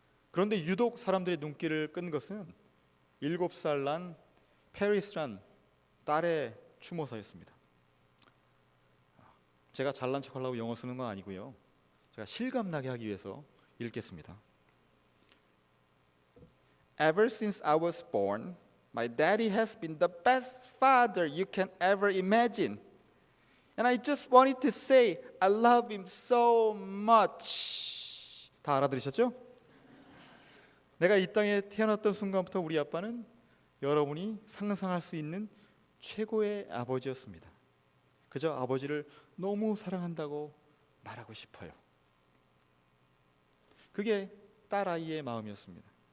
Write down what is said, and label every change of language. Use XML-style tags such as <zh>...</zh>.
<ko>그런데 유독 사람들의 눈길을 끈 것은 7살 난 페리스란 딸의 추모사였습니다. 제가 잘난 척하려고 영어 쓰는 건 아니고요. 제가 실감나게 하기 위해서 읽겠습니다.</ko> <en>Ever since I was born, my daddy has been the best father you can ever imagine. And I just wanted to say I love him so much.</en> <ko>다 알아들으셨죠? 내가 이 땅에 태어났던 순간부터 우리 아빠는 여러분이 상상할 수 있는 최고의 아버지였습니다. 그저 아버지를 너무 사랑한다고 말하고 싶어요. 그게 딸아이의 마음이었습니다.</ko>